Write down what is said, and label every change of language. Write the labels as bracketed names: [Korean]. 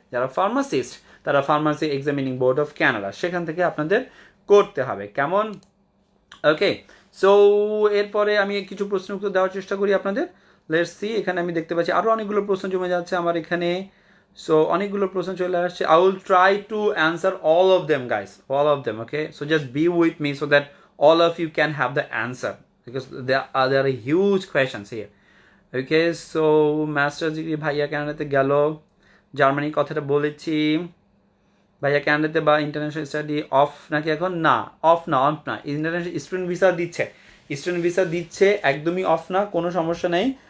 [Bangla] যারা ফার্মাসিস্ট, তারা pharmacy examining board of Canada, সেখান থেকে আপনাদের করতে হবে, কেমন? ওকে, সো এরপরে আমি কিছু প্রশ্ন উত্তর দেওয়ার চেষ্টা করি আপনাদের। [English] let's see, [Bangla] এখানে আমি দেখতে পাচ্ছি আরও অনেকগুলো প্রশ্ন জমে যাচ্ছে আমার এখানে। সো অনেকগুলো প্রশ্ন চলে আসছে। [English] I will try to answer all of them guys, all of them. Okay, so just be with me so that all of you can have the answer because there are huge questions here. [Bangla] Okay, so master's degree ভাইয়া কানাডাতে গেল, জার্মানির কথাটা বলেছি। ভাইয়া কানাডাতে বা international study of নাকি এখন? না, অফ না। ইন্টারন্যাশনাল স্টুডেন্ট ভিসা দিচ্ছে, একদমই অফ না, কোনো সমস্যা নেই।